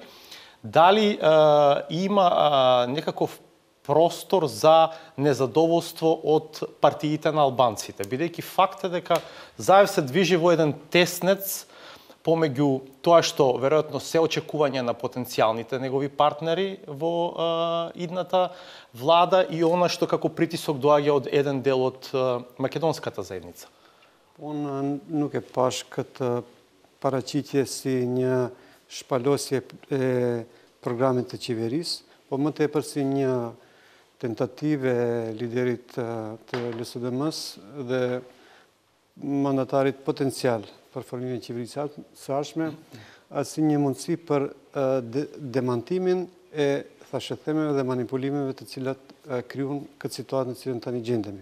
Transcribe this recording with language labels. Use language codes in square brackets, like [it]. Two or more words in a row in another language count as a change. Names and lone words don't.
[mk] Дали има некаков простор за незадоволство од партиите на албанците, бидејќи факт е дека Заев се движи во еден теснец помеѓу тоа што веројатно се очекување на потенцијалните негови партнери во идната влада и она што како притисок доаѓа од еден дел од македонската заедница? [sq] Unë nuk e pash këtë paraqitje si një shpalosje e programit të qeverisë, po më tepër si një tentative e liderit të LSDM-s dhe mandatarit potencial për formimin e qeverisë së ardhshme, si një mundësi për demantimin e thashëthemeve dhe manipulimeve të cilat krijuan këtë situatë në cilën tani gjendemi.